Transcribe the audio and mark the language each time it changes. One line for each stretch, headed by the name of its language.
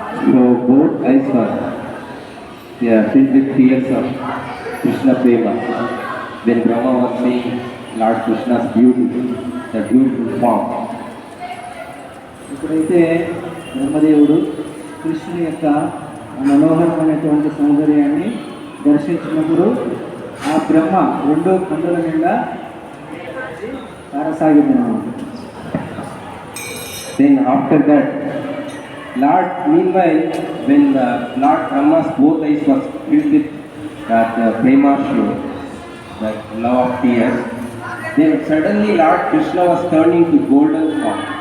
English: So both eyes are filled with tears of Krishna prema. When Brahma was seeing Lord Krishna's beauty, the beautiful form.
Telugu: ఇప్పుడైతే బ్రహ్మదేవుడు కృష్ణుని యొక్క మనోహరమైనటువంటి సౌందర్యాన్ని దర్శించినప్పుడు ఆ బ్రహ్మ రెండు కన్నుల నిండా సారసాగింది.
English: Then after that, Lord, meanwhile, when Lord Brahma's both eyes was filled with that prema show, that love of tears, then suddenly Lord Krishna was turning to golden form.